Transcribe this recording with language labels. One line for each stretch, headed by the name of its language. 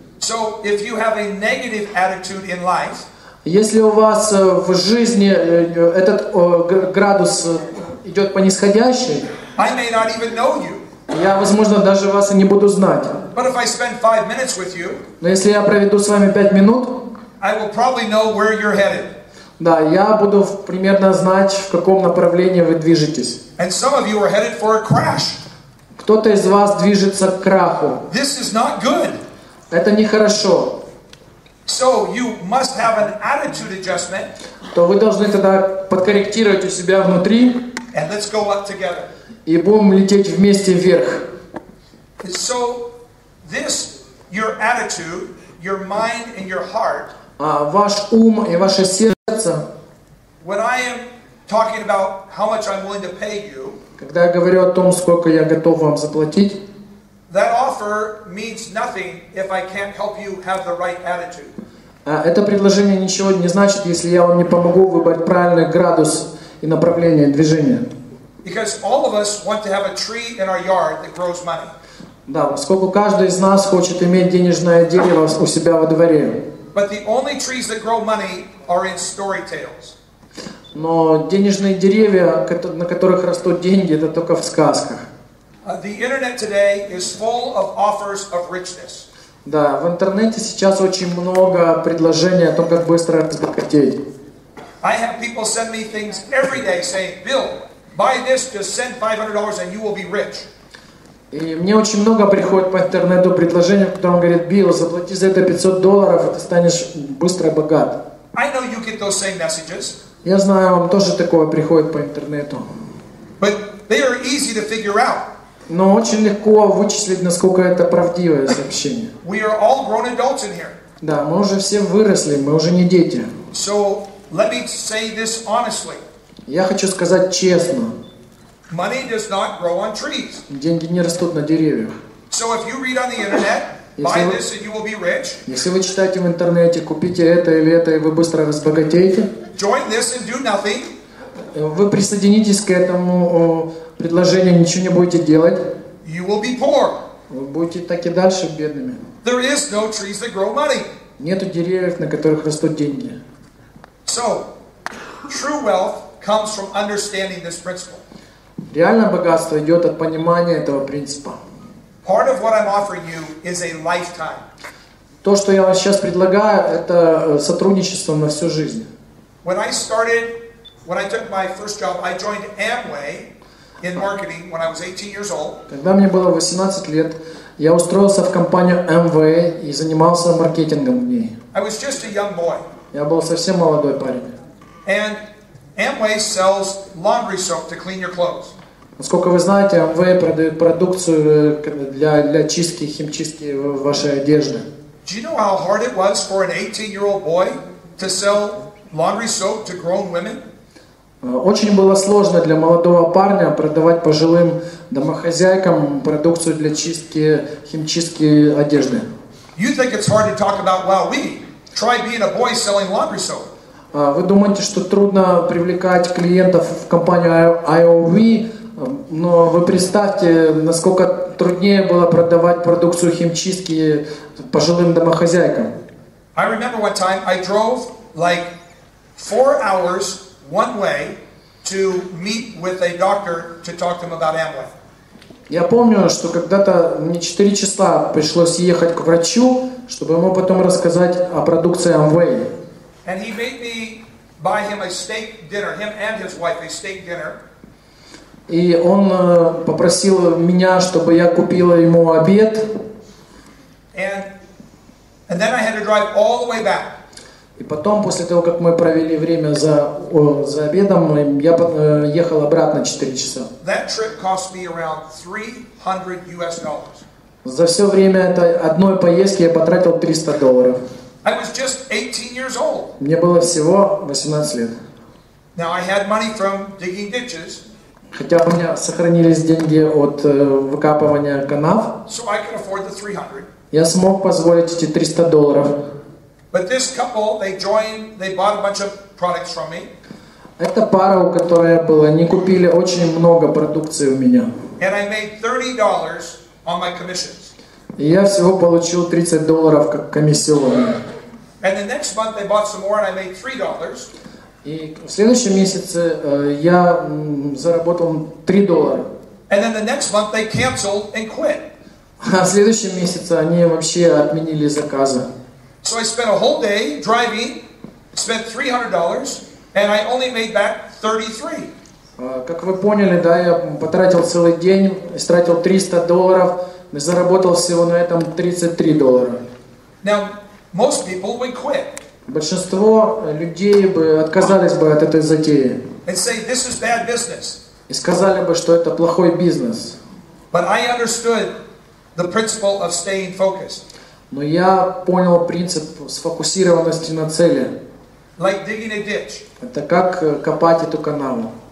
English: So if you have a negative attitude in life,
Russian: если у вас в жизни этот градус идет по нисходящей,
English: I may not even know you.
Russian: Я, возможно, даже вас и не буду знать.
English: But if I spend 5 minutes with you,
Russian: но если я проведу с вами 5 минут,
English: I will probably know where you're headed.
Russian: Да, я буду примерно знать, в каком направлении вы движетесь.
English: And some of you are headed for a crash.
Russian: Кто-то из вас движется к краху.
English: This is not good.
Russian: Это нехорошо.
English: So you must have an attitude adjustment.
Russian: То вы должны тогда подкорректировать у себя внутри.
English: And let's go up together.
Russian: И будем лететь вместе вверх.
English: So your attitude, your mind and your heart.
Russian: Ваш ум и ваше сердце.
English: When I am talking about how much I'm willing to pay you,
Russian: когда я говорю о том, сколько я готов вам заплатить,
English: that offer means nothing if I can't help you have the right attitude.
Russian: Это предложение ничего не значит, если я вам не помогу выбрать правильный градус и направление движения.
English: Because all of us want to have a tree in our yard that grows money.
Russian: Да, поскольку каждый из нас хочет иметь денежное дерево у себя во дворе.
English: But the only trees that grow money are in story tales.
Russian: Но денежные деревья, на которых растут деньги, это только в сказках.
English: The internet today is full of offers of richness.
Russian: Да, в интернете сейчас очень много предложений о том, как быстро разбогатеть.
English: I have people send me things every day saying, Bill, buy this, just send $500 and you will be rich.
Russian: И мне очень много приходит по интернету предложений, в котором говорит: Билл, заплати за это $500, и ты станешь быстро богат.
English: I know you get those same messages.
Russian: Я знаю, вам тоже такое приходит по интернету.
English: But they are easy to figure out.
Russian: Но очень легко вычислить, насколько это правдивое сообщение.
English: We are all grown adults in here.
Russian: Да, мы уже все выросли, мы уже не дети.
English: So let me say this honestly.
Russian: Я хочу сказать честно.
English: Money does not grow on trees.
Russian: Деньги не растут на деревьях.
English: So if you read on the internet, buy this and you will be rich.
Russian: Если вы читаете в интернете, купите это или это, и вы быстро разбогатеете.
English: Join this and do nothing.
Russian: Вы присоединитесь к этому предложению, ничего не будете делать.
English: You will be poor.
Russian: Вы будете так и дальше бедными.
English: There is no trees that grow money.
Russian: Нету деревьев, на которых растут деньги.
English: So, true wealth comes from understanding this principle.
Russian: Реальное богатство идет от понимания этого принципа.
English: Part of what I'm offering you is a lifetime.
Russian: То, что я вам сейчас предлагаю, это сотрудничество на всю жизнь.
English: When I took my first job, I joined Amway in marketing when I was 18 years old.
Russian: Когда мне было 18 лет, я устроился в компанию Amway и занимался маркетингом в ней.
English: I was just a young boy.
Russian: Я был совсем молодой парень.
English: And Amway sells laundry soap to clean your clothes.
Russian: Насколько вы знаете, Amway продает продукцию для чистки, химчистки вашей одежды.
English: Do you know how hard it was for an 18-year-old boy to sell laundry soap to grown women?
Russian: Очень было сложно для молодого парня продавать пожилым домохозяйкам продукцию для чистки, химчистки одежды.
English: You think it's hard to talk about Wowee? Try being a boy selling laundry soap.
Russian: Вы думаете, что трудно привлекать клиентов в компанию IOV, но вы представьте, насколько труднее было продавать продукцию химчистки пожилым домохозяйкам.
English: I remember one time I drove like 4 hours one way to meet with a doctor to talk to him about Amway.
Russian: Я помню, что когда-то мне 4 часа пришлось ехать к врачу, чтобы ему потом рассказать о продукции Amway.
English: And he made me buy him a steak dinner, him and his wife a steak dinner.
Russian: И он попросил меня, чтобы я купила ему обед.
English: And then I had to drive all the way back.
Russian: И потом, после того, как мы провели время за обедом, я ехал обратно 4 часа.
English: That trip cost me around $300.
Russian: За все время одной поездки я потратил $300.
English: I was just 18 years old.
Russian: Мне было всего 18 лет.
English: Now I had money from digging ditches.
Russian: Хотя у меня сохранились деньги от выкапывания канав.
English: So I could afford the $300.
Russian: Я смог позволить эти $300.
English: But this couple, they bought a bunch of products from me.
Russian: Эта пара, у которой была, они купили очень много продукции у меня.
English: And I made $30 on my commissions.
Russian: И я всего получил $30 как комиссионные.
English: And the next month they bought some more and I made $3.
Russian: И в следующем месяце я заработал $3.
English: And then the next month they canceled and quit.
Russian: А в следующем месяце они вообще отменили заказы.
English: So I spent a whole day driving, spent $300, and I only made back $33.
Russian: Как вы поняли, да, я потратил целый день, истратил $300, и заработал всего на этом $33.
English: Now, most people would quit.
Russian: Большинство людей бы отказались бы от этой затеи.
English: And say, this is bad business.
Russian: И сказали бы, что это плохой бизнес.
English: But I understood the principle of staying focused.
Russian: Но я понял принцип сфокусированности на цели.
English: Like digging a ditch.
Russian: Это как копать эту канаву.